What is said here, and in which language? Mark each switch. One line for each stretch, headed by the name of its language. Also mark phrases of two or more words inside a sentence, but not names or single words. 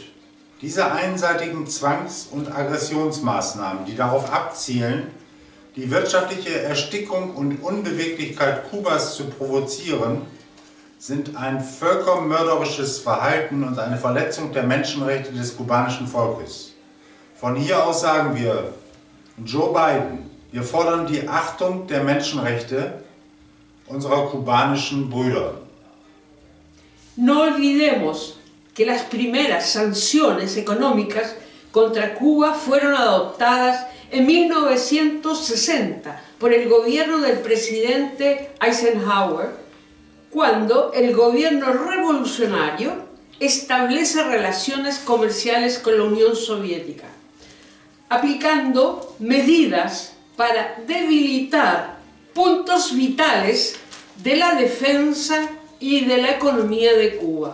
German: Diese einseitigen Zwangs- und Aggressionsmaßnahmen, die darauf abzielen, die wirtschaftliche Erstickung und Unbeweglichkeit Kubas zu provozieren, sind ein völkermörderisches Verhalten und eine Verletzung der Menschenrechte des kubanischen Volkes. Von hier aus sagen wir, Joe Biden, wir fordern die Achtung der Menschenrechte unserer kubanischen Brüder.
Spanish: No olvidemos que las primeras sanciones económicas contra Cuba fueron adoptadas en 1960 por el gobierno del presidente Eisenhower, cuando el gobierno revolucionario establece relaciones comerciales con la Unión Soviética, aplicando medidas para debilitar puntos vitales de la defensa y de la economía de Cuba.